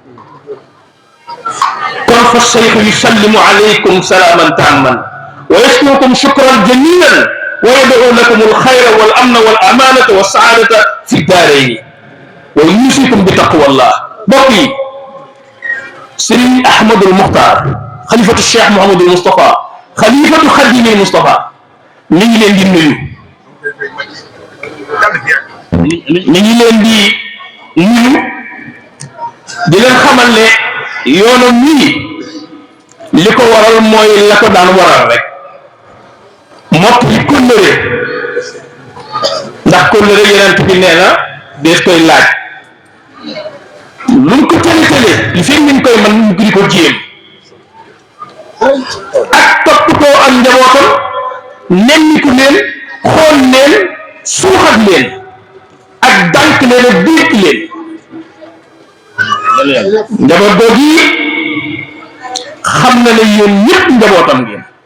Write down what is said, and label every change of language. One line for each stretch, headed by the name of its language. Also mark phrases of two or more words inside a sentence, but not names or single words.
Arabic: كن فالشيخ يسلم عليكم سلاما تاما ويشكركم شكرا جميلا ويدعو لكم الخير والأمن والأمانة والسعادة في الدارين ويوصيكم بتقوى الله بقي سيد أحمد المختار خليفة الشيخ محمد المصطفى خليفة خديم المصطفى
Wolof: ngi leen di nuyu ngi leen di nuyu di leen xamal ne yoonam nii li ko waral mooy la ko daan waral rek mott li kóllëre ndax kóllëre yeneen bi nee na dees koy laaj luñ ko tële li fi ngeen koy mën ñu di ko jéem ak toppatoo ak njabootam nemmiku leen xool leen suuxat leen ak dànk leen ak déet leen njaboot googu yi xam na ne yéen ñëpp njabootam ngeen